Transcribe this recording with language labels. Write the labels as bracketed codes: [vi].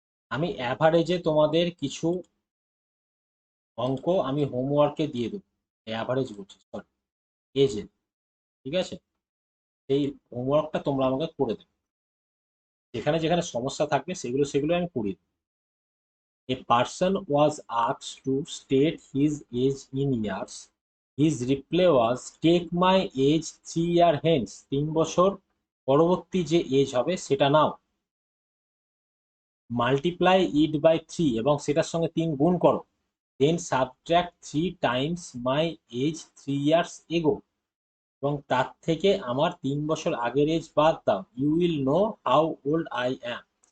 [bn] আমি অ্যাভারেজে তোমাদের কিছু অঙ্ক আমি হোমওয়ার্কে দিয়ে দেবো, অ্যাভারেজ বলছি, সরি, এজে। ঠিক আছে, এই হোমওয়ার্কটা তোমরা আমাকে করে দেবে, যেখানে যেখানে সমস্যা থাকবে সেগুলো সেগুলো আমি করিয়ে দেবো। [en] A person was asked to state his age in years. His reply was, take my age 3 year hence. [bn] 3 বছর পরবর্তী যে এজ হবে সেটা নাও। [en] multiply it by 3 [bn] এবং সেটার সঙ্গে 3 গুণ করো, [en] then subtract 3 times my age 3 years ago, [bn] এবং তার থেকে আমার 3 বছর আগের এজ বাদ দাও, [en] You will know how old I am.